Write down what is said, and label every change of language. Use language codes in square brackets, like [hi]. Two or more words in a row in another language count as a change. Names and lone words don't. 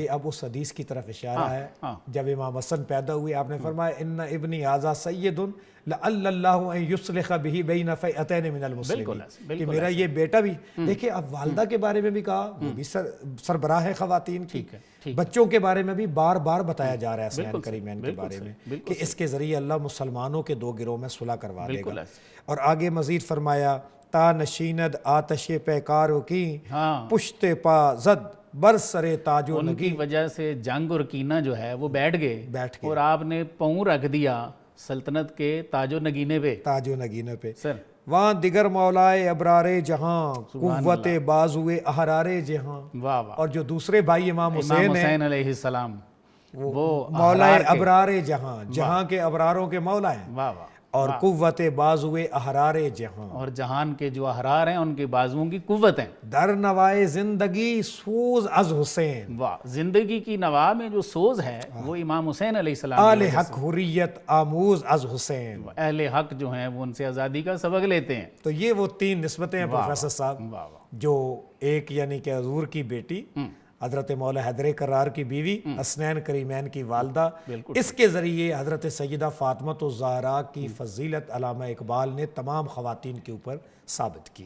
[ur] یہ اب اس حدیث کی طرف اشارہ ہے. جب امام حسن پیدا ہوئے آپ نے فرمایا [ar] ان ابنی ھذا سید لعل اللہ ان یصلح بہ بین فئتین من المسلمین، [ur] کہ میرا یہ بیٹا بھی. دیکھیں اب والدہ کے بارے میں بھی کہا، وہ بھی سربراہ ہے خواتین کی. بچوں کے بارے میں بھی بار بار بتایا جا رہا ہے حسنین کریمین کے بارے میں کہ اس کے ذریعے اللہ مسلمانوں کے دو گروہ میں صلح کروا دے گا. اور آگے مزید فرمایا [fa] تا نشیند آتش پیکارو کی پشت پا زد برسرے تاج و [ur] ان کی وجہ سے جنگ اور کینہ جو ہے وہ بیٹھ گئے اور آپ نے پاؤں رکھ دیا سلطنت کے تاج و نگینے پہ. تاج و نگینے پہ. سر [fa] وہاں دیگر مولائے ابرار جہاں قوت بازوئے احرار جہاں. [ur] واہ واہ. اور جو دوسرے بھائی امام حسین علیہ السلام وہ مولائے ابرار جہاں، جہاں کے ابراروں کے مولا ہیں. واہ واہ. اور قوت بازوئے احرار جہاں، اور جہان کے جو احرار ہیں ان کے بازوؤں کی قوت ہیں. [fa] در نوائے زندگی سوز از حسین. [ur] واہ. زندگی کی نوا میں جو سوز ہے وہ امام حسین علیہ السلام. [fa] آل حق حریت آموز از حسین. [ur] اہل حق جو ہیں وہ ان سے آزادی کا سبق لیتے ہیں. تو یہ وہ تین نسبتیں ہیں پروفیسر صاحب، واہ واہ. جو ایک یعنی کہ حضور کی بیٹی حضرت مولا حیدر کرار کی بیوی، حسنین کریمین کی والدہ، اس کے ذریعے حضرت سیدہ فاطمہ الزہرا کی فضیلت علامہ اقبال نے تمام خواتین کے اوپر ثابت کی،